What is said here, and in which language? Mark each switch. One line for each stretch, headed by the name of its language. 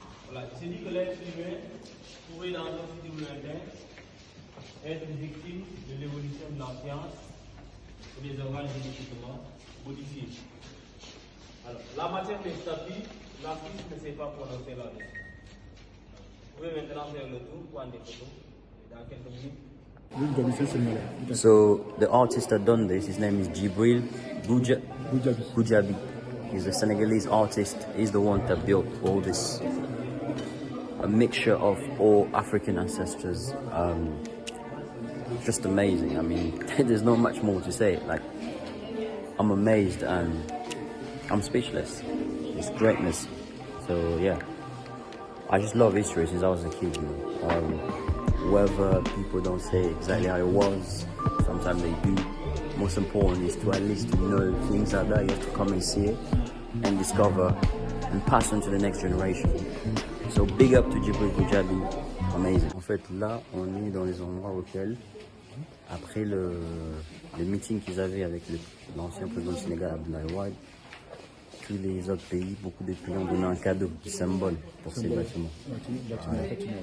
French: Voilà, il s'est dit que l'être humain pourrait dans un futur lointain être victime de l'évolution de la science et des organes génétiquement modifiés. Alors, la matière des statues, l'artiste ne sait pas prononcer là-dessus. Vous pouvez maintenant faire le tour, prendre des photos, et dans quelques minutes.
English: So the artist that done this, his name is Djibril Goudiaby. He's a Senegalese artist. He's the one that built all this, a mixture of all African ancestors. Just amazing. I mean, there's not much more to say. Like, I'm amazed and I'm speechless. It's greatness. So yeah, I just love history since I was a kid. You know, whether people don't say exactly how it was, sometimes they do. Most important is to at least know things like that. You have to come and see it and discover and pass on to the next generation. So big up to Djibril Goudiaby, amazing.
French: En fait, là, on est dans les endroits auxquels, après le meeting qu'ils avaient avec l'ancien président du Sénégal, Abdoulaye Wade, tous les autres pays, beaucoup de pays ont donné un cadeau, un symbole pour ces bâtiments. Ouais.